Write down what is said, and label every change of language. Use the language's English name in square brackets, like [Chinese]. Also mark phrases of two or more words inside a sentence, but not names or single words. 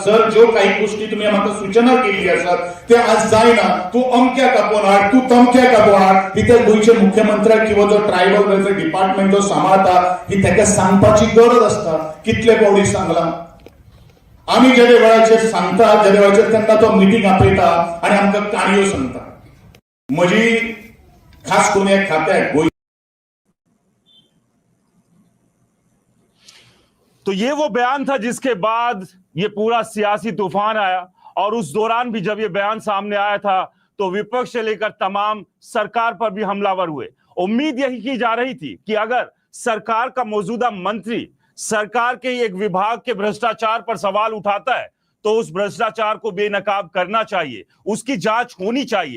[Konkani] सर, जो काही गोष्टी तुम्ही म्हाका सूचना केली असतात ते आज जायना, तू अमक्या कापोन हाड, तू तमक्या कापोन हाड, ही त्या गोयच्या मुख्यमंत्र्याक किंवा जो [English] tribal welfare department [Konkani] जो सांभाळता ही ताका सांगपाची गरज असता। कितले पावडी सांगला आम्ही ज्या वेळाचेर सांगता, ज्या वेळाचेर तेन्ना तो मिटींग आपयता आणि आमकां काणयो सांगता। म्हजी खास करून ह्या खात्याक गोंय। [Hindi] तो ये वो बयान था जिसके बाद ये पूरा सियासी तूफान आया, और उस दौरान भी जब ये बयान सामने आया था तो विपक्ष से लेकर तमाम सरकार पर भी हमलावर हुए। उम्मीद यही की जा रही थी कि अगर सरकार का मौजूदा मंत्री सरकार के एक विभाग के भ्रष्टाचार पर सवाल उठाता है तो उस भ्रष्टाचार को बेनकाब करना चाहिए, उसकी जांच होनी चाहिए।